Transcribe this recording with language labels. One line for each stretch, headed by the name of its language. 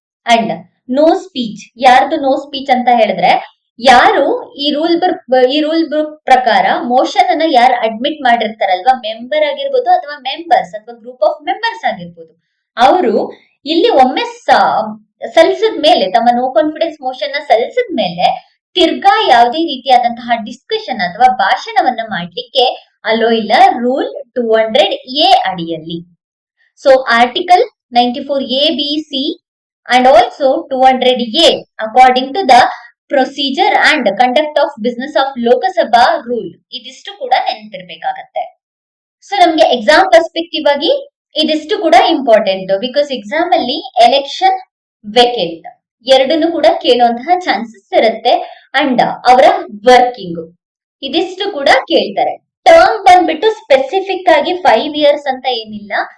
Kannada: And no speech, ಯಾರ್ದು no speech ಅಂತ ಹೇಳಿದ್ರೆ, ಯಾರು ಈ ರೂಲ್ ಬುಕ್ ಪ್ರಕಾರ ಮೋಷನ್ ಅನ್ನ ಯಾರು ಅಡ್ಮಿಟ್ ಮಾಡಿರ್ತಾರಲ್ವಾ, ಮೆಂಬರ್ ಆಗಿರ್ಬೋದು ಅಥವಾ ಮೆಂಬರ್ಸ್ ಅಥವಾ ಗ್ರೂಪ್ ಆಫ್ ಮೆಂಬರ್ಸ್ ಆಗಿರ್ಬೋದು, ಅವರು ಇಲ್ಲಿ ಒಮ್ಮೆ ಸಲ್ಲಿಸಿದ ಮೇಲೆ, ತಮ್ಮ ನೋ ಕಾನ್ಫಿಡೆನ್ಸ್ ಮೋಷನ್ ನ ಸಲ್ಲಿಸಿದ ಮೇಲೆ ತಿರ್ಗಾ ಯಾವುದೇ ರೀತಿಯಾದಂತಹ ಡಿಸ್ಕಷನ್ ಅಥವಾ ಭಾಷಣವನ್ನ ಮಾಡ್ಲಿಕ್ಕೆ ಅಲೋ ಇಲ್ಲ, ರೂಲ್ 200A ಅಡಿಯಲ್ಲಿ.
English: So article 94A, B, C and also 200A according to the procedure and conduct of business of Lok Sabha rule.
Kannada: ಇದಿಷ್ಟು ಕೂಡ ನೆನಪಿರ್ಬೇಕಾಗತ್ತೆ. ಸೊ ನಮ್ಗೆ ಎಕ್ಸಾಮ್ ಪರ್ಸ್ಪೆಕ್ಟಿವ್ ಆಗಿ ಇದಿಷ್ಟು ಕೂಡ ಇಂಪಾರ್ಟೆಂಟ್, ಬಿಕಾಸ್ ಎಕ್ಸಾಮ್ ಅಲ್ಲಿ ಎಲೆಕ್ಷನ್, ವೇಕೆಂಟ್ ಎರಡನ್ನು ಕೂಡ ಕೇಳುವಂತಹ ಚಾನ್ಸಸ್ ಇರುತ್ತೆ. ಅಂಡ್ ಅವರ ವರ್ಕಿಂಗ್ ಇದಿಷ್ಟು ಕೂಡ ಕೇಳ್ತಾರೆ. ಟರ್ಮ್ ಬಂದ್ಬಿಟ್ಟು ಸ್ಪೆಸಿಫಿಕ್ ಆಗಿ 5 years ಅಂತ ಏನಿಲ್ಲ.